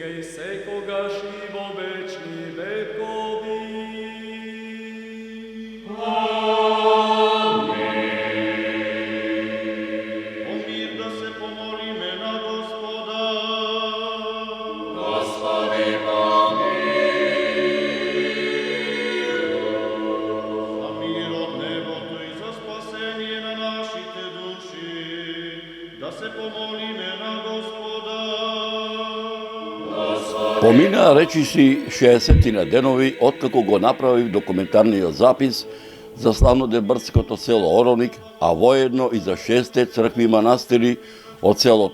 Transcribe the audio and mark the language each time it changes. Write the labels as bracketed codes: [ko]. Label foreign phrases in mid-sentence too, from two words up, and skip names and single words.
[mk] секогаш и во вечни векови. О мир да се помолиме на Господа. Господи, помилуй. [bg] За мир от небото и за спасение на нашите души. [mk] Да се помолиме на Господа. Помина речиси 60 денови откако го направив документарниот запис за славнодебрдското село Оровник, а воедно и за 6 цркви и манастири од селото